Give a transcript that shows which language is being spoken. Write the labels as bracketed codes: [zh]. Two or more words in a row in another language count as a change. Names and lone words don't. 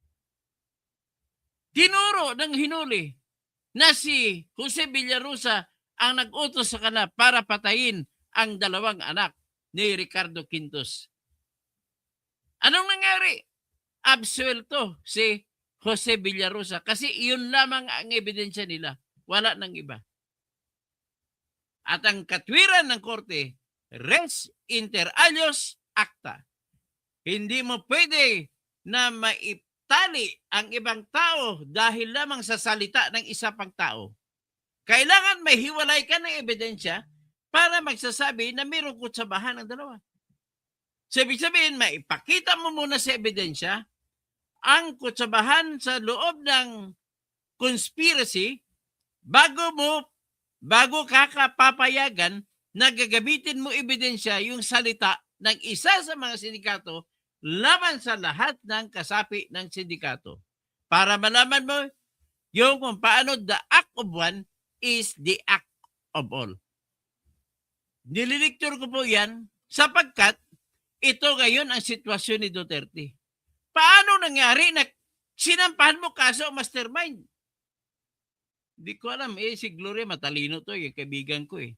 [tl] Tinuro ng hinuli na si Jose Villarosa ang nag-utos sa kanila para patayin ang dalawang anak ni Ricardo Quintos. Anong nangyari? Absuelto si Jose Villarosa kasi iyon lamang ang ebidensya nila. Wala nang iba. At ang katwiran ng korte, [la] res inter alios acta. [tl] Hindi mo pwede na maitali ang ibang tao dahil lamang sa salita ng isa pang tao. Kailangan may hiwalay ka ng ebidensya para magsasabi na mayroong kutsabahan ng dalawa. So, ibig sabihin, maipakita mo muna sa ebidensya ang kutsabahan sa loob ng conspiracy bago ka kapapayagan na gagamitin mo ebidensya yung salita ng isa sa mga sindikato laban sa lahat ng kasapi ng sindikato. Para malaman mo yung kung paano [en] the act of one is the act of all. [tl] Nililiktur ko po yan sapagkat ito ngayon ang sitwasyon ni Duterte. Paano nangyari na sinampahan mo kaso ang mastermind? Hindi ko alam. Si Gloria matalino to. Yung kaibigan ko eh.